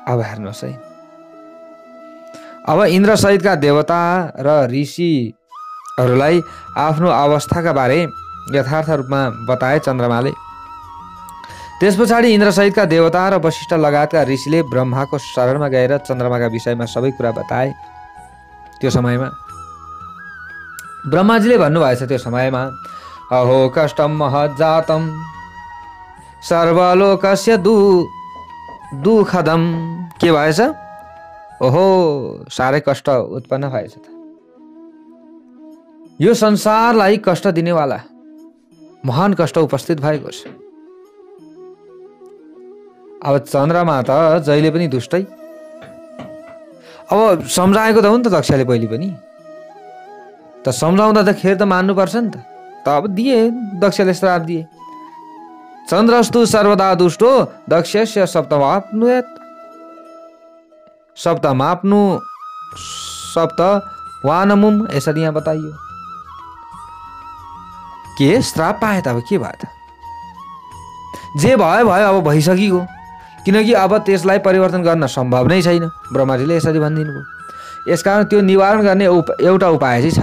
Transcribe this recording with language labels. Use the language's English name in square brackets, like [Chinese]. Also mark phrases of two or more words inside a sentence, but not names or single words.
[Nepali] अब हेर्नुहोस् है, अब इन्द्र सहितका देवता र ऋषिहरूलाई आफ्नो अवस्थाका बारे यथार्थ रूपमा बताए चन्द्रमाले। त्यस पछाडि इन्द्र सहितका देवता र वशिष्ठ लगायतका ऋषिले ब्रह्माको शरणमा गएर चन्द्रमाका विषयमा सबै कुरा बताए। त्यो समयमा ब्रह्माजीले भन्नुभएछ, त्यो समयमा [Sanskrit] अहो कष्टम महज्जातम सर्वलोकस्य दुःखदम। [Nepali] के भएछ? ओहो साह्रै कष्ट उत्पन्न भएछ त, यो संसारलाई कष्ट दिनेवाला महान कष्ट उपस्थित भएको छ। अब चन्द्रमा त जहिले पनि दुष्टै। अब सम्झाएको त हो नि त दक्षले पहिले पनि, त सम्झाउँदाखेरि त मान्नुपर्छ नि त। अब दिए दक्षले श्राप दिए, [Sanskrit] चन्द्रस्तु सर्वदा दुष्टो दक्षस्य सप्तमाप्नुयात्। सप्तमाप्नु सप्तवानमुम, [Nepali] यसरी यहाँ बताइयो। के श्राप पाए त अब के भयो त? जे भयो भयो, अब भइसकिगयो, किनकि अब त्यसलाई परिवर्तन गर्न सम्भव नै छैन। ब्रह्माजीले यसरी भनिदिनु भयो। यसकारण त्यो निवारण गर्ने एउटा उपाय चाहिँ छ।